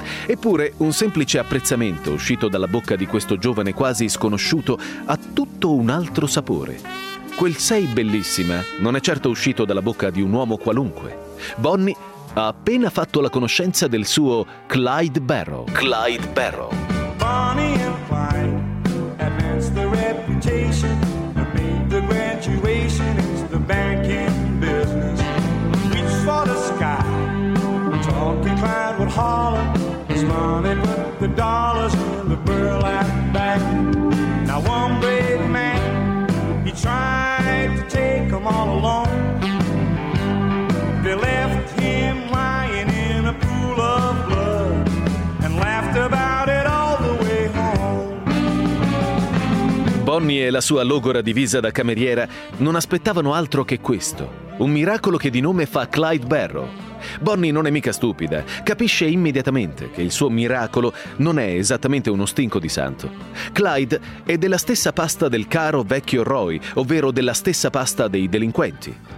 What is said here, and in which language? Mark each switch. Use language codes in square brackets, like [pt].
[it] Eppure, un semplice apprezzamento uscito dalla bocca di questo giovane quasi sconosciuto ha tutto un altro sapore. Quel sei bellissima non è certo uscito dalla bocca di un uomo qualunque. Bonnie ha appena fatto la conoscenza del suo Clyde Barrow. Clyde Barrow. [en] Bonnie and Clyde advance the reputation, made the graduation, it's the banking business. Reach for the sky, talking Clyde would holler. His money put the dollars in the burlap bag. Now one big man, he tried to take them all along. They left him lying in a pool of blood and laughed about it all the way home. [it] Bonnie e la sua logora divisa da cameriera non aspettavano altro che questo. Un miracolo che di nome fa Clyde Barrow. Bonnie non è mica stupida, capisce immediatamente che il suo miracolo non è esattamente uno stinco di santo. Clyde è della stessa pasta del caro vecchio Roy, ovvero della stessa pasta dei delinquenti.